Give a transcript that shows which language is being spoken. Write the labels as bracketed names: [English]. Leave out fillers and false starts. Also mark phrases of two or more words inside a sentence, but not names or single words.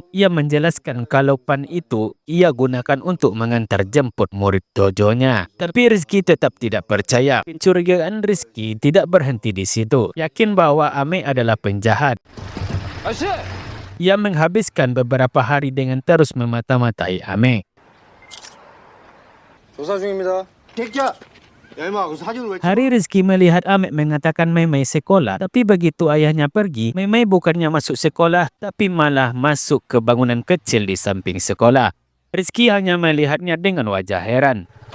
[Indonesian] Ia menjelaskan kalau van itu ia gunakan untuk mengantar jemput murid dojonya. Tapi Rizky tetap tidak percaya. Pencurigaan Rizky tidak berhenti di situ. Yakin bahwa Amek adalah penjahat. [Korean] 아저씨! [Indonesian] Ia menghabiskan beberapa hari dengan terus memata-matai Ame. [Korean] 조사 중입니다. 새끼야. 야 임마 그 사진을 왜? [Indonesian] Hari Rizky melihat Ame mengatakan Maimai sekolah, tapi begitu ayahnya pergi, Maimai bukannya masuk sekolah, tapi malah masuk ke bangunan kecil di samping sekolah. Rizky hanya melihatnya dengan wajah heran.